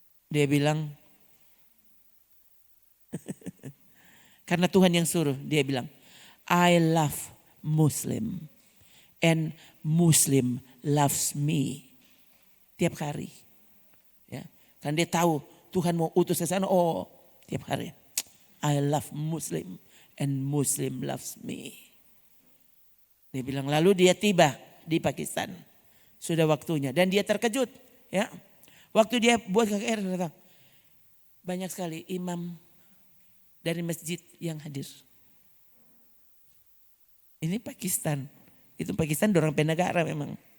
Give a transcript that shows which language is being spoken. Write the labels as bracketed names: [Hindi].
[Indonesian] Dia bilang, karena Tuhan yang suruh, dia bilang, [English] I love Muslim and Muslim loves me. [Indonesian] Tiap hari. Ya. Kan dia tahu Tuhan mau utus ke sana, tiap hari. [English] I love Muslim and Muslim loves me. [Indonesian] Dia bilang lalu dia tiba di Pakistan. Sudah waktunya dan dia terkejut. Ya. Waktu dia buat KKR datang. Banyak sekali imam dari masjid yang hadir. Ini Pakistan. Itu Pakistan dorang penegara memang.